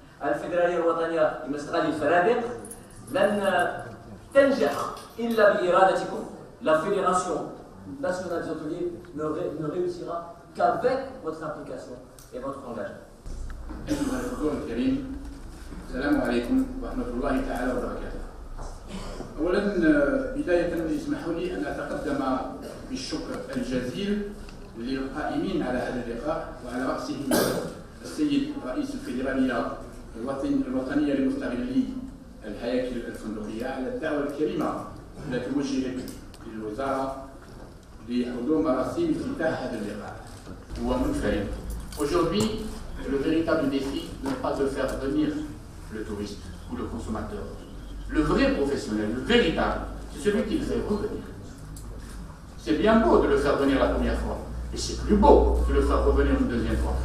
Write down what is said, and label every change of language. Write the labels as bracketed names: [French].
[Arabic] الفيدرالية الوطنية لمستغل الفنادق لن تنجح إلا بإرادتكم. [French] La Fédération nationale des hôteliers ne réussira qu'avec votre implication et votre engagement. [Arabic] أيها الحضور الكريم، السلام عليكم ورحمة الله تعالى وبركاته. أولا بداية اسمحوا لي أن أتقدم بالشكر الجزيل للقائمين على هذا اللقاء وعلى رأسهم السيد رئيس الفيدرالية الوطنية لمستغلي الهياكل الفندقية على الدعوة الكريمة التي وجهت للوزارة لحضور مراسم افتتاح هذا اللقاء. هو منفرد. [French] Aujourd'hui, le véritable défi n'est pas de faire venir le touriste ou le consommateur. Le vrai professionnel, le véritable, c'est celui qui le fait revenir. C'est bien beau de le faire venir la première fois, mais c'est plus beau de le faire revenir une deuxième fois.